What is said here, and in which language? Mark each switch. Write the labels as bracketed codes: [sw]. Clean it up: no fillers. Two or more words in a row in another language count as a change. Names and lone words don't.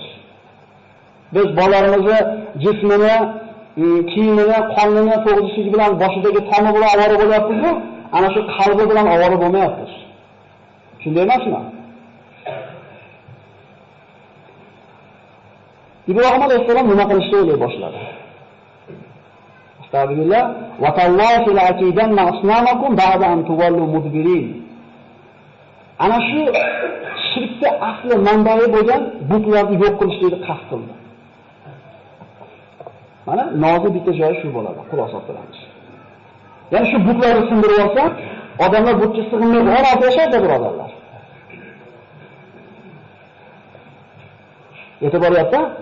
[uz] Biz bolalarimizni jismini, kiyimini, qonini to'g'rishligi bilan boshidagi toni bilan avora bo'lyapmiz-ku, ana shu qalbi bilan avora bo'lmayapmiz. Shunday emasmi? Ibrohim alayhisalom nima qilishni o'ylay boshladi. [ar] أستغفر الله وتالله لأكيدن أصنامكم بعد أن تولوا مدبرين. [uz] Ana shu shirkda asli manbai bo'lgan butlarni yo'q qilishni qasd qildi. Mana nozik bitta joyi shu bo'ladi, xulosa qilamiz. Ya'ni shu butlarni sindirib olsa, odamlar butga sig'inmay 16 yashaydi, birodarlar. Yetib boryapti.